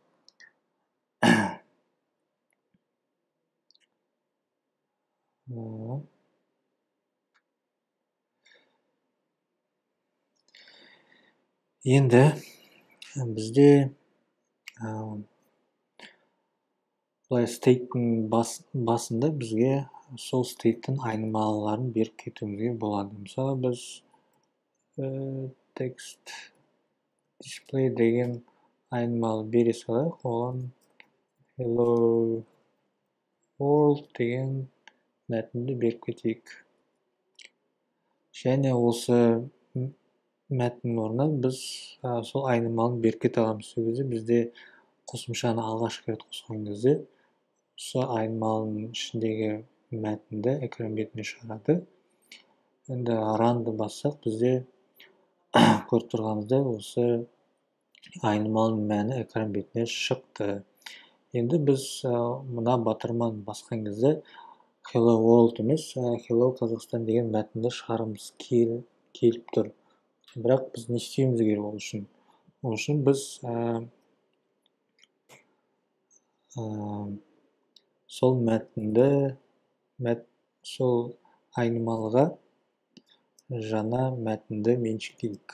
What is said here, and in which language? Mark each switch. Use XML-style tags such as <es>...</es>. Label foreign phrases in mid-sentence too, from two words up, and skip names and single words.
<kk>Енді бізде бұлай стейттің басында бізге сол стейттің айнымалыларын беріп кетуімізге болады. Мысалы біз</kk> <en>text display</en> <kk>деген айнымалы бере салайық, оған</kk> <en>hello world</en> <kk>деген мәтінді беріп кетейік. Және осы мәтіннің орнына біз сол айнымалын беріп кете аламыз. Сол кезде бізде қосымшаны алғашқы рет қосқан кезде осы айнымалының ішіндегі мәтінді экран бетіне шығарады. Енді runды бассақ, бізде көріп тұрғанымыздай осы айнымалының мәні экран бетіне шықты. Енді біз мына батырманы басқан кезде</kk> <en>hello world</en> <kk>емес, hello Қазақстан деген мәтінді шығарымыз келіп тұр. Бірақ біз не істеуіміз керек ол үшін? Ол үшін біз сол мәтінді, сол айнымалыға жаңа мәтінді меншіктейік.</kk>